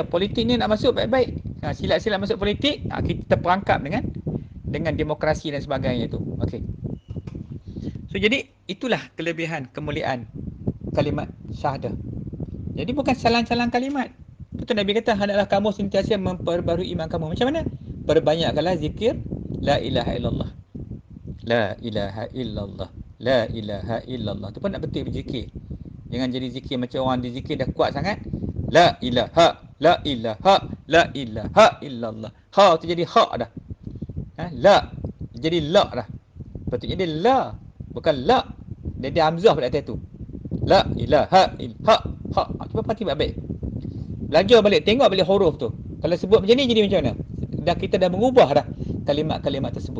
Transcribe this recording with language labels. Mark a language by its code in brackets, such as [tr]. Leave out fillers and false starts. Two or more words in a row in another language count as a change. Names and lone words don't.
[ms] Politik ni nak masuk baik-baik. Silat-silat masuk politik, kita terperangkap dengan demokrasi dan sebagainya tu. Okey. So jadi itulah kelebihan, kemuliaan kalimat syahadah. Jadi bukan salang-salang kalimat. Betul Nabi kata, hendaklah kamu sentiasa memperbarui iman kamu. Macam mana? Perbanyakkanlah zikir [ar] لا إله إلا الله. لا إله إلا الله. لا إله إلا الله. [ms] Tu pun nak betul berzikir. Jangan jadi zikir macam orang dizikir dah kuat sangat. [ar] لا إله، لا إله، لا إله إلا الله. [ms] Ha tu jadi ha dah. La jadi la dah. Patutnya dia la, bukan la. Dia hamzah pada atas tu. [ar] لا إله إلها ها. [ms] Cuba perhati baik-baik. Belajar balik, tengok balik huruf tu. Kalau sebut macam ni jadi macam mana? Kita dah mengubah dah kalimat-kalimat tersebut.